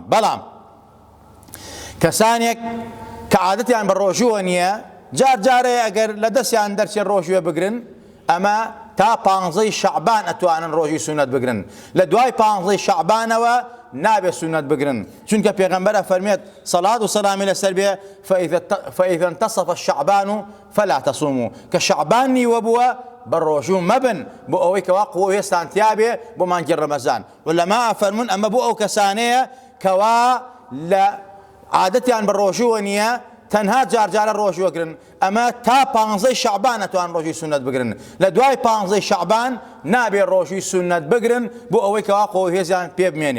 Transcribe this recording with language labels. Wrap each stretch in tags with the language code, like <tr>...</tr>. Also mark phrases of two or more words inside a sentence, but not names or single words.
<ckb>بەڵام کەسانێک کە عادەتیان بە ڕۆژووە نییە جار جارێ ئەگەر لە دەستیان دەرچێت ڕۆژوێ بگرن، ئەمە تا 15 شەعبان ئەتوانن ڕۆژی سونەت بگرن، لە دوای 15 شەعبانەوە نابێ سونەت بگرن، چونکە پێغەمبەر ئەفەرمێت سەڵات و سەلامی لەسەر بێ</ckb> <ar>فإذا انتصف الشعبان فلا تصوموا،</ar> <ckb>کە شەعبان نیوە بووە بە ڕۆژوو مەبن بۆ ئەوەی کەوا قووە هێستان تیابێ بۆ مانگی ڕەمەزان. وەلەما ئەفەرمون ئەمە بۆ ئەو کەسانەیە کەوا لە عادەتیان بە ڕۆژووە نییە تەنها جارجارە ڕۆژوەگرن، ئەمە تا 15 شەعبان ئەتوان ڕۆژی سونەت بگرن، لە دوای 15 شەعبان نابێ ڕۆژی سونەت بگرن بۆ ئەوەی کەوا قووە هێزیان پێ بمێنێ.</ckb>